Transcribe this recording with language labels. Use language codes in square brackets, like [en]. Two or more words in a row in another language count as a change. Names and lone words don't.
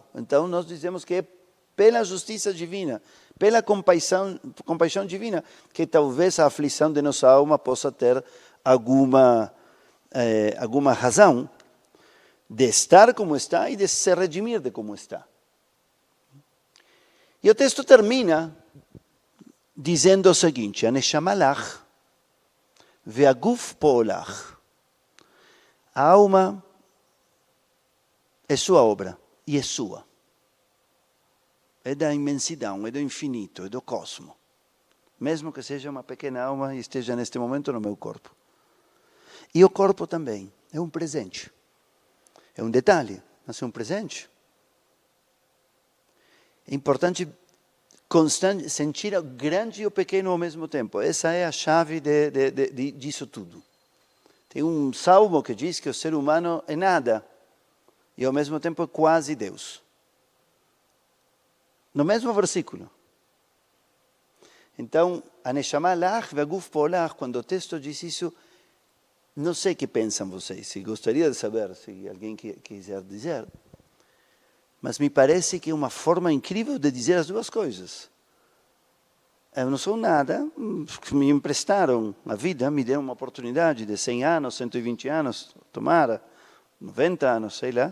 [pt] Então, nós dizemos que é pela justiça divina, pela compaixão divina, que talvez a aflição de nossa alma possa ter alguma razão de estar como está e de se redimir de como está. E o texto termina dizendo o seguinte, [he] הנשמה לך והגוף פעלך. [pt] A alma é sua obra e é sua. É da imensidão, é do infinito, é do cosmo. Mesmo que seja uma pequena alma e esteja neste momento no meu corpo. E o corpo também é um presente. É um detalhe, mas é um presente. É importante sentir o grande e o pequeno ao mesmo tempo. Essa é a chave disso tudo. Tem um salmo que diz que o ser humano é nada e ao mesmo tempo é quase Deus. No mesmo versículo. Então, [he] הנשמה לך והגוף פעלך, [pt] quando o texto diz isso, Não sei o que pensam vocês, se gostaria de saber, se alguém quiser dizer. Mas me parece que é uma forma incrível de dizer as duas coisas. Eu não sou nada, me emprestaram a vida, me deram uma oportunidade de 100 anos, 120 anos, tomara, 90 anos, sei lá.